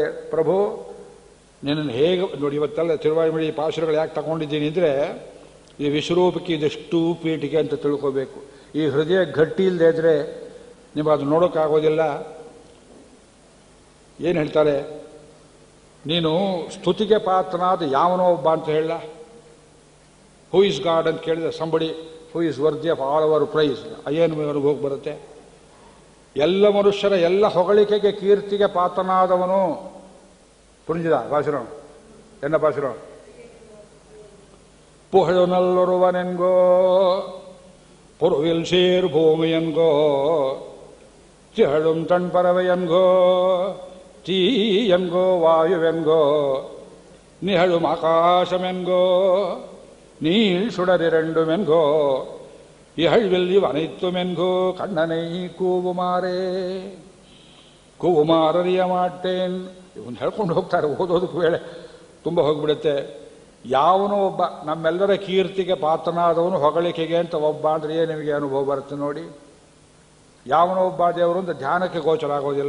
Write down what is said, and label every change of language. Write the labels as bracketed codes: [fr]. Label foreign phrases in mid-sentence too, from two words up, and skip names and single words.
[kn] ಪ್ರಭು ನಿನ್ನನ್ನು ಹೇಗೆ ನೋಡಿ, ಇವತ್ತೆಲ್ಲ ತಿರುವಾಯಿಮಳಿ ಪಾಶುರಗಳು ಯಾಕೆ ತಗೊಂಡಿದ್ದೀನಿ ಅಂದರೆ ಈ ವಿಶ್ವರೂಪಕ್ಕೆ ಇದೆಷ್ಟು ಪೀಠಿಗೆ ಅಂತ ತಿಳ್ಕೋಬೇಕು. ಈ ಹೃದಯ ಗಟ್ಟಿ ಇಲ್ಲದೆ ಇದ್ರೆ ನಿಮಗೆ ಅದು ನೋಡೋಕ್ಕಾಗೋದಿಲ್ಲ. ಏನು ಹೇಳ್ತಾರೆ, ನೀನು ಸ್ತುತಿಗೆ ಪಾತ್ರನಾದ ಯಾವನೋ ಒಬ್ಬ ಅಂತ ಹೇಳ. [en] who is God [kn] ಅಂತ ಕೇಳಿದ್ರೆ [en] somebody who is worthy of all our praise. [kn] ಏನು ಅವ್ರಿಗೆ ಹೋಗಿ ಬರುತ್ತೆ. ಎಲ್ಲ ಮನುಷ್ಯರ ಎಲ್ಲ ಹೊಗಳಿಕೆಗೆ ಕೀರ್ತಿಗೆ ಪಾತ್ರನಾದವನು ಪುಂಜಿದ ಭಾಷಣ ಎನ್ನ ಭಾಷಣ [ta] புகழுநல்லொருவனென்கோ பொருவில் சீர் பூமியென்கோ திகழும் தண்பரவையென்கோ தீயென்கோ வாயுவென்கோ நிகழும் ஆகாசமென்கோ நீள் சுடரிரண்டுமென்கோ இகழ்வில் இவனைத்துமென்கோ கண்ணனை கூவுமாರೇ கூவுமாறறிய மாட்டேன். [kn] ಇವನು ಹೇಳ್ಕೊಂಡು ಹೋಗ್ತಾರೆ, ಓದೋದಕ್ಕೆ ವೇಳೆ ತುಂಬ ಹೋಗ್ಬಿಡುತ್ತೆ. ಯಾವನೋ ಒಬ್ಬ ನಮ್ಮೆಲ್ಲರ ಕೀರ್ತಿಗೆ ಪಾತ್ರನಾದವನು ಹೊಗಳಿಕೆಗೆ ಅಂತ ಒಬ್ಬ ಅಂದ್ರೆ ನಿಮಗೆ ಅನುಭವ ಬರುತ್ತೆ ನೋಡಿ. ಯಾವನೋ ಒಬ್ಬ ದೇವರು ಅಂತ ಧ್ಯಾನಕ್ಕೆ ಗೋಚರ ಆಗೋದಿಲ್ಲ.